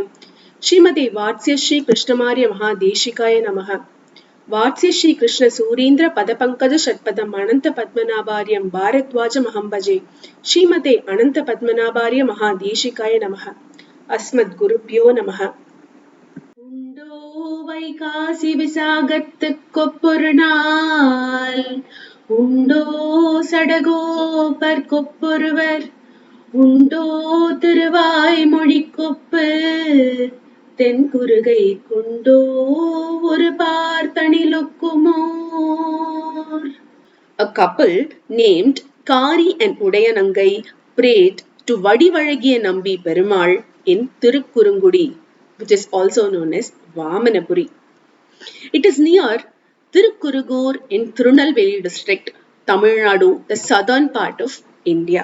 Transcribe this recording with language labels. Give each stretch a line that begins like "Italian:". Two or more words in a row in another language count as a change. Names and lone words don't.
Sanskrit: श्रीमते वात्स्य श्रीकृष्णमार्य महादेशिकाय नमः। वात्स्य श्री कृष्ण सूरीन्द्र पदपंकज षट्पदम अनंत पद्मनाभार्यं भारद्वाजमहं भजे। श्रीमते अनंत पद्मनाभार्य महादेशिकाय नमः। अस्मद्गुरुभ्यो नमः।
Tamil: உண்டோ வைகாசி விசாகத்துக் கொப்பொருநாள் உண்டோ சடகோபர் கொப்பொருவர் உண்டோ திருவாய்மொழி கொப்பு தென்குருகை கொண்டோ ஒரு பார்த்தனிலொக்குமோர்.
English: A couple named Kari and Udayanangai prayed to Vadivalagiya Nambi Perumal in Tirukkurungudi, which is also known as Vamanapuri. It is near Tirukkurugur in Tirunelveli district, Tamil Nadu, the southern part of India.